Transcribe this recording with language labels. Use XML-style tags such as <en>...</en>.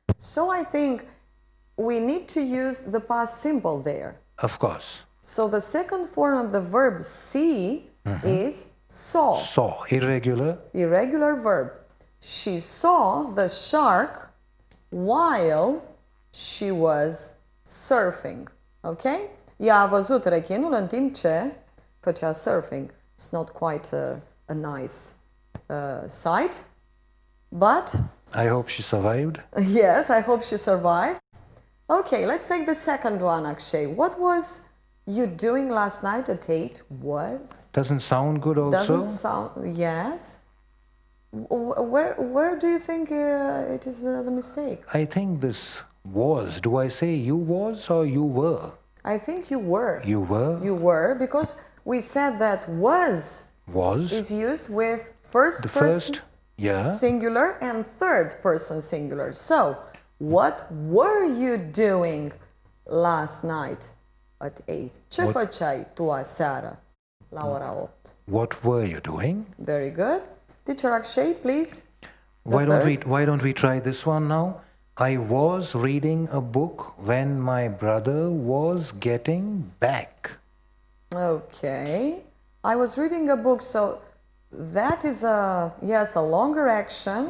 <en>So I think we need to use the past simple there. Of course. So the second form of the verb see is saw. Saw. Irregular. Irregular verb. She saw the shark while she was surfing. Okay?</en> <ro>Ea a văzut rechinul în timp ce făcea surfing.</ro> <en>It's not quite a nice sight, but I hope she survived. yes, I hope she survived. Okay, let's take the second one, Akshay. What was you doing last night at 8? Was? Doesn't sound good also. Doesn't sound. Yes. Where do you think it is the mistake? I think this was. Do I say you was or you were? I think you were. You were. You were, because we said that was Was. is used with first The person first. Yeah. singular and third person singular. So, what were you doing last night at 8?</en> <ro>Ce făceai tu aseară la ora 8?</ro> <en>What were you doing? Very good. Teacher Akshay, please. Why don't we try this one now? I was reading a book when my brother was getting back. Okay. I was reading a book, so that is a longer action.</en>